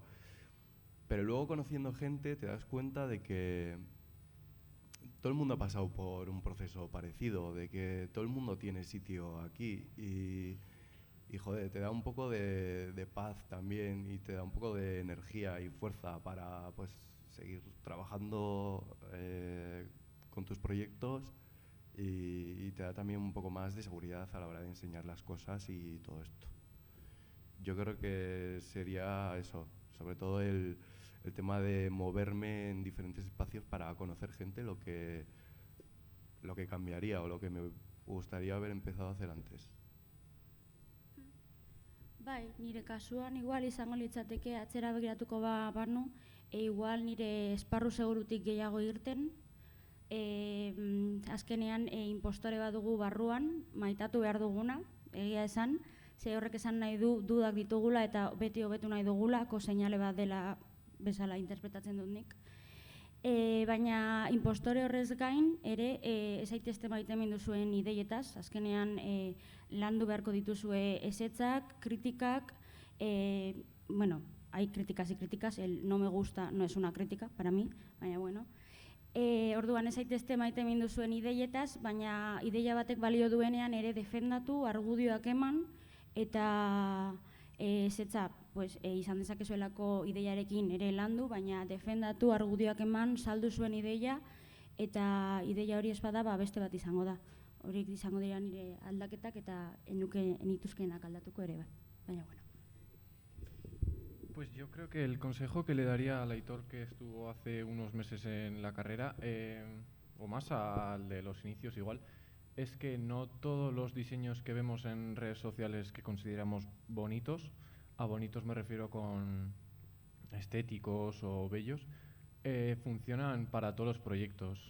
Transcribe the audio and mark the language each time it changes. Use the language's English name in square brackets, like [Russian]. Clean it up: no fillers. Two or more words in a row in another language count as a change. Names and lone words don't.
[Spanish] Pero luego conociendo gente te das cuenta de que todo el mundo ha pasado por un proceso parecido, de que todo el mundo tiene sitio aquí y joder, te da un poco de paz también y te da un poco de energía y fuerza para pues seguir trabajando con tus proyectos y te da también un poco más de seguridad a la hora de enseñar las cosas y todo esto. Yo creo que sería eso, sobre todo el tema de moverme en diferentes espacios para conocer gente, lo que cambiaría o lo que me gustaría haber empezado a hacer antes. [Basque] Bai, nire kasuan igual izango litzateke atzera begiratuko banu, igual nire esparru segurutik gehiago irten, azkenean impostore bat dugu barruan, maitatu behar duguna, egia esan, ze horrek esan nahi du dudak ditugula eta beti hobetu nahi dugulako seinale bat dela bezala interpretatzen dut nik. Baina impostore horrez gain ere ez zaitezte maitemindu zuen ideietaz, azkenean landu beharko dituzue ezetzak, kritikak, bueno, [Spanish] hay críticas y críticas, el no me gusta no es una crítica para mí, [Basque] baina bueno. Orduan ez zaitezte maitemindu zuen ideietaz, baina ideia batek balio duenean ere defendatu, argudioak eman, eta ezetza izan dezakezuelako ideiarekin ere landu, baina defendatu, argudioak eman, saldu zuen ideia, eta ideia hori ez bada beste bat izango da. Horiek izango dira nire aldaketak eta enituzkenak aldatuko ere, baina bueno. [Spanish] Pues yo creo que el consejo que le daría al Aitor que estuvo hace unos meses en la carrera, o más al de los inicios igual, es que no todos los diseños que vemos en redes sociales que consideramos bonitos, a bonitos me refiero con estéticos o bellos, funcionan para todos los proyectos.